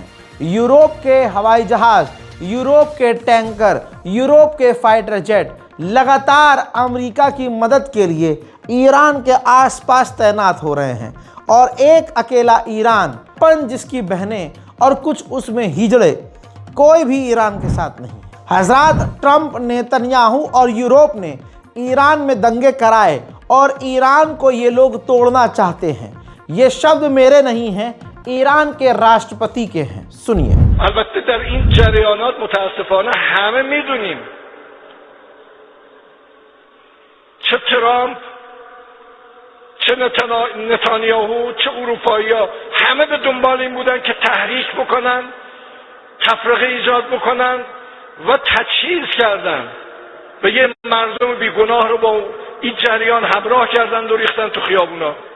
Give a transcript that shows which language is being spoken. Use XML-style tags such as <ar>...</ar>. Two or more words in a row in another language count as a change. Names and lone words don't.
<hi>यूरोप के हवाई जहाज, यूरोप के टैंकर, यूरोप के फाइटर जेट लगातार अमेरिका की मदद के लिए ईरान के आसपास तैनात हो रहे हैं और एक अकेला ईरान, पंज जिसकी बहनें और कुछ उसमें हिजड़े, कोई भी ईरान के साथ नहीं। हजरात, ट्रंप, नेतन्याहू और यूरोप ने ईरान में दंगे कराए और ईरान को ये लोग तोड़ना चाहते हैं। ये शब्द मेरे नहीं हैं, ईरान के राष्ट्रपति के हैं। सुनिए।</hi> <fa>البته در این جریانات متاسفانه همه میدونیم چه ترامپ چه نتانیاهو چه اروپایی‌ها همه به دنبال این بودن که تحریک بکنن، تفرقه ایجاد بکنن و تجهیز کردن به یه مردم بیگناه رو با این جریان همراه کردن و ریختن تو خیابونا</fa>